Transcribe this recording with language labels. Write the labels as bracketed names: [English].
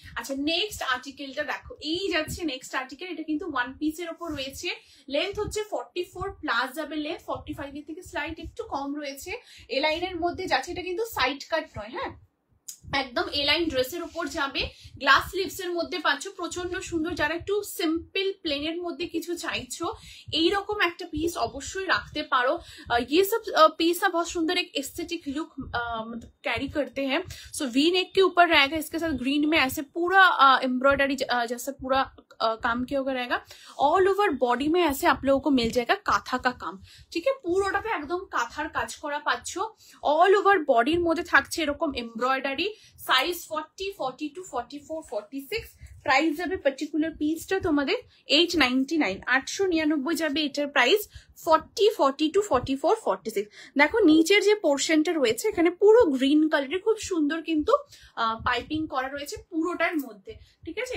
[Bangla] আচ্ছা নেক্সট আর্টিকেলটা দেখো, এই যাচ্ছে নেক্সট আর্টিকেল। এটা কিন্তু ওয়ান পিসের ওপর রয়েছে, লেন্থ হচ্ছে 44 প্লাস যাবে, লেন্থ 45 এর থেকে স্লাইড একটু কম রয়েছে, এ লাইনের মধ্যে যাচ্ছে। এটা কিন্তু সাইড কাট নয়, হ্যাঁ একদম এ লাইন ড্রেসের উপর যাবে, গ্লাস স্লিভস এর মধ্যে পাচ্ছ, প্রচন্ড সুন্দর। যারা একটু সিম্পল প্লেনের মধ্যে কিছু চাইছো এইরকম একটা পিস অবশ্যই রাখতে পারো। [Hindi] ये सब पीस ना बहुत सुंदर एक एस्थेटिक लुक मतलब कैरी करते हैं। सो वी नेक के ऊपर रहेगा, इसके साथ ग्रीन में ऐसे पूरा एम्ब्रॉयडरी जैसा पूरा काम किया हुआ रहेगा। ऑल ओवर बॉडी में ऐसे आप लोगों को मिल जाएगा काथा का काम, [Bangla] ঠিক আছে পুরোটাতে একদম কাঁথার কাজ করা পাচ্ছ। অল ওভার বডির মধ্যে থাকছে এরকম এমব্রয়ডারি। সাইজ 40, 42, 44, 46। প্রাইস যাবে পার্টিকুলার পিসটা তোমাদের 899, 899 যাবে এটার প্রাইস। 40, 42, 44, 46। দেখো নিচের যে পোর্শনটা রয়েছে এখানে পুরো গ্রিন কালারের খুব সুন্দর কিন্তু পাইপিং করা রয়েছে পুরোটার মধ্যে, ঠিক আছে।